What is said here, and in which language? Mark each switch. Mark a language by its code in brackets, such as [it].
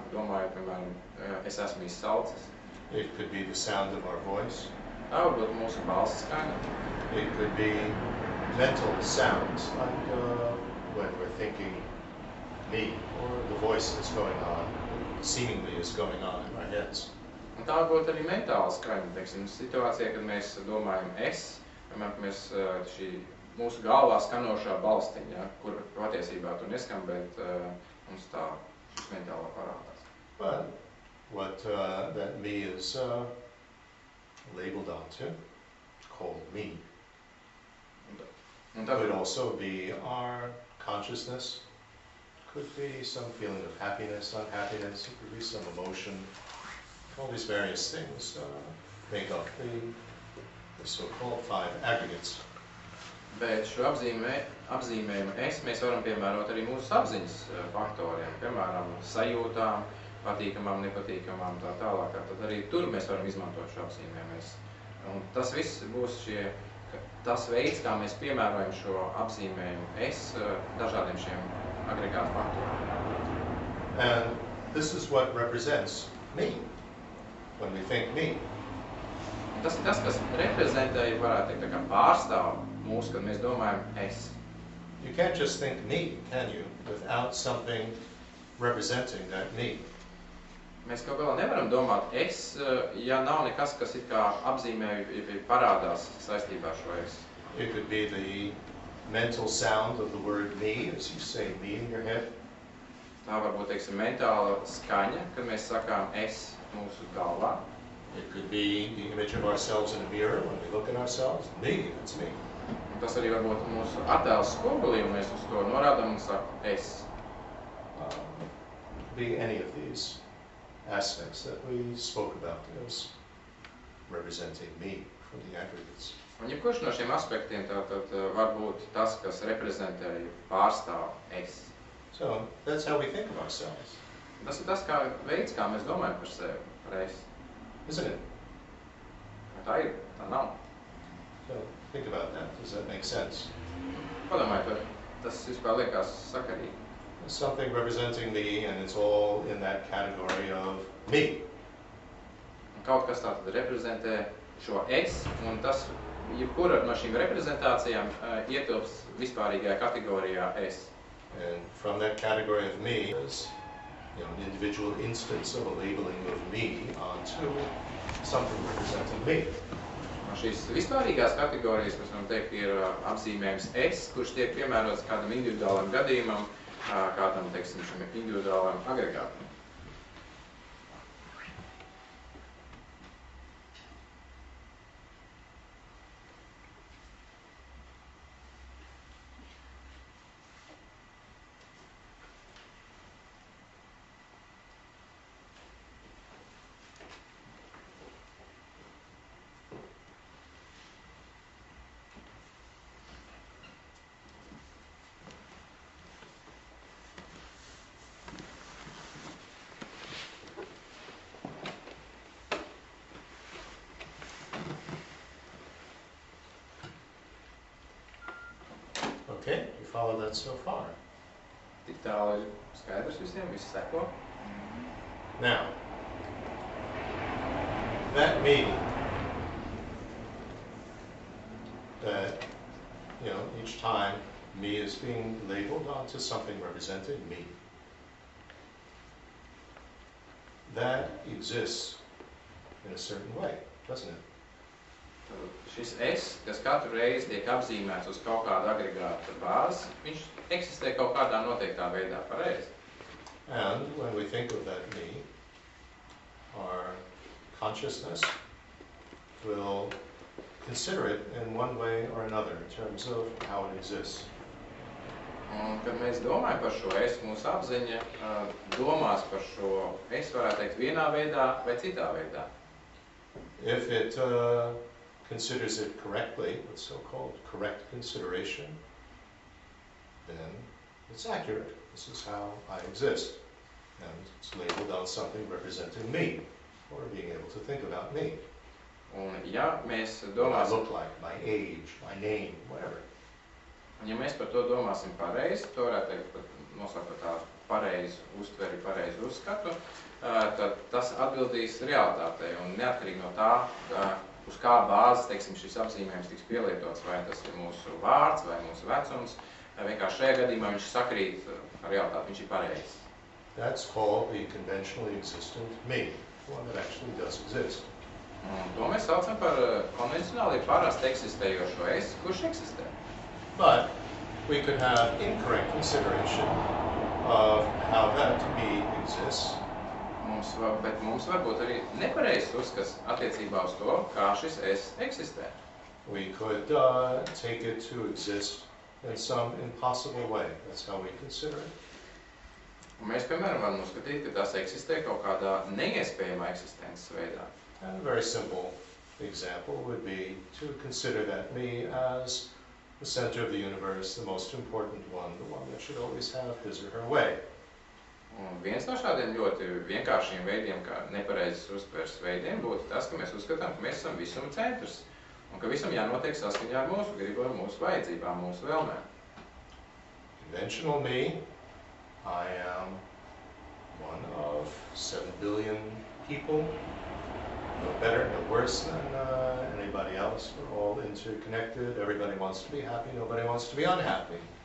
[lv] Domājot, piemēram, es esmu izsalcis. [en] It could be the sound of our voice. [lv] Tā varbūt mūsu balss skaņa. [en] It could be mental sounds, like when we're thinking me, or the voice that's going on, seemingly is going on in our heads. [lv] Un tā varbūt arī mentāla skaņa, teiksim, situācijā, kad mēs domājam es, piemēram, mēs šī mūsu galvā skanošā balstiņa, kur patiesībā tu neskan, bet mums tā šis mentālā parādās. [en] But what that me is labeled onto, called me, could also be our consciousness, could be some feeling of happiness, unhappiness, it could be some emotion. All these various things make up the so-called 5 aggregates. [lv] Bet šo apzīmējumu es mēs varam piemērot arī mūsu apziņas faktoriem, piemēram, sajūtām, patīkamām, nepatīkamām, tā tālāk. Tad arī tur mēs varam izmantot šo apzīmējumu es. Un tas viss būs šie tas veids, kā mēs piemērojam šo apzīmējumu es dažādiem šiem agregātu faktoriem. [en] And this is what represents me, when we think me. [lv] Tas ir tas, kas reprezentē, varētu teikt, tā kā pārstāv mūsu, kad mēs domājam es. [en] You can't just think me, can you, without something representing that me. [lv] Mēs kaut galā nevaram domāt es, ja nav nekas, kas it kā apzīmē, ja parādās saistībā ar šo es. [en] It could be the mental sound of the word me, as you say me in your head. [lv] Tā varbūt, teiksim, mentāla skaņa, kad mēs sakām es mūsu galvā. [en] It could be the image of ourselves in a mirror when we look at ourselves. Me, that's me. [lv] Un tas arī varbūt mūsu attēls spogulī, un mēs uz to norādām un sakām es. [en] Be any of these aspects that we spoke about as representing me from the aggregates. [lv] Un jebkurš no šiem aspektiem tātad var būt tas, kas reprezentē, pārstāv es. [en] So that's how we think of ourselves. [lv] Tas ir tas veids, kā mēs domājam par sevi, par es. [en] Isn't it? [lv] Tā ir, tā nav. [en] So think about that. Does that make sense? [lv] Padomājiet, vai tas vispār liekas sakarīgi. [en] There's something representing me, and it's all in that category of me. [lv] Un kaut kas tātad reprezentē šo es, un tas, jebkura no šīm reprezentācijām ietilps vispārīgajā kategorijā es. [en] And from that category of me is, an individual instance of a labeling of me onto something representing me. [lv] Un šīs vispārīgās kategorijas, mēs varam teikt, ir apzīmējums es, kurš tiek piemērots kādam individuālam gadījumam, kādam, teiksim, šim individuālam agregātam. [en] Okay, you follow that so far? [lv] Tik tālu ir skaidrs visiem, visi seko. [en] Now, that me, that, each time me is being labeled onto something representing me, that exists in a certain way, doesn't it? [lv] Šis es, kas katru reizi tiek apzīmēts uz kaut kādu agregātu bāzi, viņš eksistē kaut kādā noteiktā veidā, pareizi. [en] And when we think of that me, our consciousness will consider it in one way or another in terms of how it exists. [lv] Un, kad mēs domājam par šo es, mūsu apziņa domās par šo es, varētu teikt, vienā veidā vai citā veidā. [en] If it considers it correctly, what's so-called correct consideration, then it's accurate. This is how I exist. And it's labeled on something representing me, or being able to think about me. [lv] Un, ja mēs [en] What I [lv] domāsim, [en] look like, my age, my name, whatever. [lv] un ja mēs par to domāsim pareizi, to varētu teikt, pat nosakot tā pareizi uztveri, pareizi uzskatu, tad tas atbildīs realitātei. Un neatkarīgi no tā, uz kā bāzes, teiksim, šis apzīmējums tiks pielietots, vai tas ir mūsu vārds vai mūsu vecums, vienkārši šajā gadījumā viņš sakrīt ar realitāti, viņš ir pareizs. [en] That's called the conventionally existent me, the one that actually does exist. [lv] Un to mēs saucam par konvencionāli parasti eksistējošo es, kurš eksistē. [en] But we could have incorrect consideration of how that me exists. [lv] Bet mums var būt arī nepareizs uzskats attiecībā uz to, kā šis es eksistē. [en] We could take it to exist in some impossible way. That's how we consider it. [lv] Un mēs, piemēram, varam uzskatīt, ka tas eksistē kaut kādā neiespējamā eksistences veidā. [en] And a very simple example would be to consider that me as the center of the universe, the most important one, the one that should always have his or her way. [lv] Un viens no šādiem ļoti vienkāršiem veidiem, kā nepareizes uztveres veidiem, būtu tas, ka mēs uzskatām, ka mēs esam visuma centrs. Un ka visam jānotiek saskaņā ar mūsu gribu, ar mūsu vajadzībām, mūsu vēlmēm. [en] Conventional me, I am one of 7 billion people, no better, no worse than anybody else. We're all interconnected. Everybody wants to be happy. Nobody wants to be unhappy.